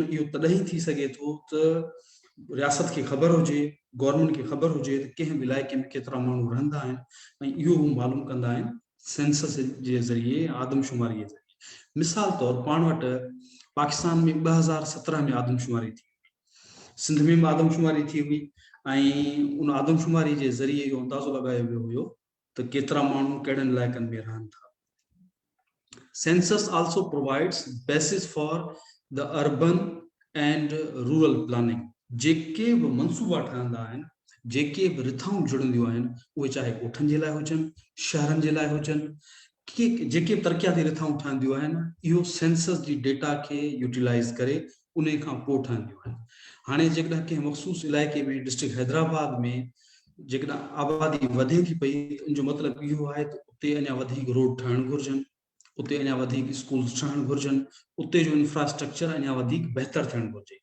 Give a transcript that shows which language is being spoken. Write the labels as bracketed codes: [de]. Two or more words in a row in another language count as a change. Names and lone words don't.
[sd] इहो तॾहिं थी सघे थो त रियासत की खबर हुजे, गवर्नमेंट की खबर हुजे त कंहिं इलाइक़े में केतिरा माण्हू रहंदा आहिनि, ऐं इहो हू मालूम कंदा आहिनि सेंसस जे ज़रिए, आदमशुमारी जे ज़रिए। मिसाल तौर पाण वटि पाकिस्तान में 2017 में आदमशुमारी थी, सिंध में आदमशुमारी थी हुई, उन आदमशुमारी के जरिए इहो अंदाज़ो लगायो वियो हुयो त केतिरा माण्हू कहिड़नि इलाइक़नि में रहनि था। [en] Census also provides basis for the urban and rural planning. [sd] जेके भी मनसूबा ठहंदा आहिनि, जेके भी रिथाऊं जुड़ंदियूं आहिनि, उहे चाहे ॻोठनि जे लाइ हुजनि, शहरनि जे लाइ हुजनि, कि जेके तरक़ियाती रिथाऊं ठहंदियूं आहिनि, इहो सेंसस जी डेटा के यूटिलाइज़ करे उन खां पोइ ठहंदियूं आहिनि। हाणे जेकॾहिं कंहिं मखसूस इलाइक़े में, डिस्ट्रिक्ट हैदराबाद में जेकॾहिं आबादी वधे थी पई त उनजो मतिलबु इहो आहे त उते अञा वधीक रोड ठहणु घुरिजनि, उते अञा वधीक स्कूल्स ठहणु घुरिजनि, उते जो इंफ्रास्ट्रक्चर अञा वधीक बहितर थियणु घुरिजे।